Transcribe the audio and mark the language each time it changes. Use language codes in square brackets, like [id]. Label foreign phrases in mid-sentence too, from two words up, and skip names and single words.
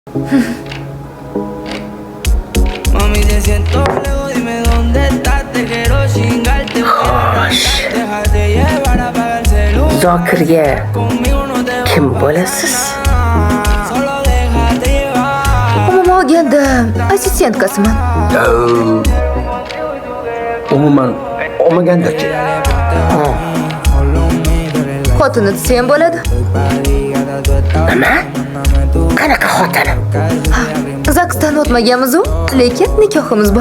[es] Mami, te siento lejos, dime dónde estás. Te quiero chingar, te voy a arrancar. Déjate llevar, apaga el celular. [uz] Zokirga [es] Conmigo no te [uz] kim [es] voy a [uz] bo'lasiz? [es] pasar. Solo déjate llevar. [uz] Umuman olganda assistentkasiman. Umuman olmaganda-chi. Xotini desa ham bo'ladi. Nima? Qanaqa xotini? Zagsdan o'tmaganmiz-u, lekin nikohimiz bor.